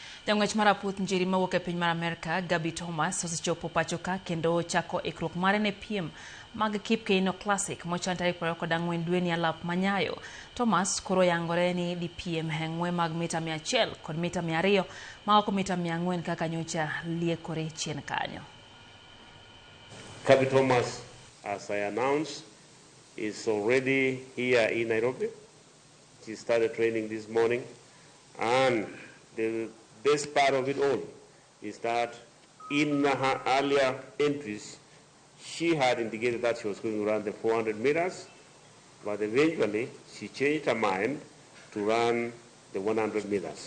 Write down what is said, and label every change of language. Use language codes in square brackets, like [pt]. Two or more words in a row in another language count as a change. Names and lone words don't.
[luo] Jang'wech maraput njiri mawuok e piny mar Amerika, Gabby Thomas, osechopo pachoka kendo chako ikruok mare ne piem mag Kipkeino Classic mochan tarik 24 dwe ni alap manyayo. Thomas koro yangore ni di piem e ng'we mag mita 100 kod mita 200 ma oko mita 400 kaka nyocha liekore chien kanyo. [en] Gabby Thomas, as I announced, is already here in Nairobi. She started training this morning, and the best part of it all is that in her earlier entries, she had indicated that she was going to run the 400 meters, but eventually she changed her mind to run the 100 meters.